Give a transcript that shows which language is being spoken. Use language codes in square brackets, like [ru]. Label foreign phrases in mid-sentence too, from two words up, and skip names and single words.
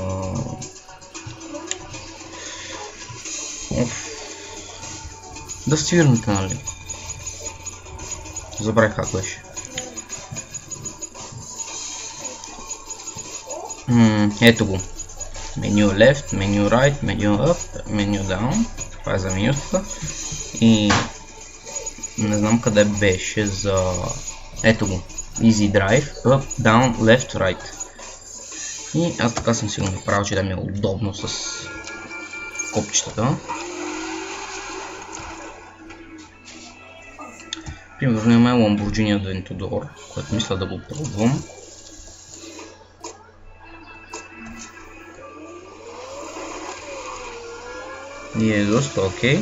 [bg] Да свирнете, нали? Забравих как беше. Ето го. [en] Меню left, меню right, меню up, меню down. [bg] Това е за менюта. И не знам къде беше за... Ето го. [en] Easy Drive, up, down, left, right. [bg] И аз така съм си го направил, че да ми е удобно с копчетата. Примерно имаме Lamborghini Aventador, което мисля да го пробвам. И е доста окей.